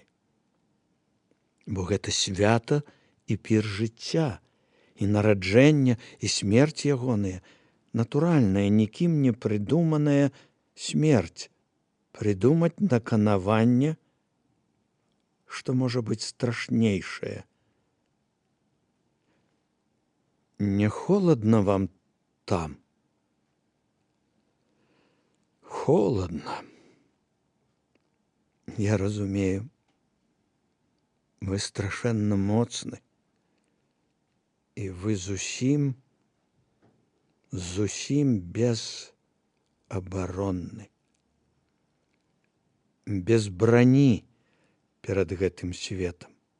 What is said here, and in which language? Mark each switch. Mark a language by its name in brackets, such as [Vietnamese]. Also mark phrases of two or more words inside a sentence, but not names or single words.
[Belarusian] Бо гэта свята і пір жыцця, і нараджэння, і смерць ягоная, натуральная, нікім не прыдуманая смерць, прыдумаць наканаванне, што можа быць страшнейшае. [Russian] Не холодно вам там? Холодно. [Belarusian] Я разумею. Вы страшэнна моцны. І вы зусім безабаронны. Без брані перад гэтым светам.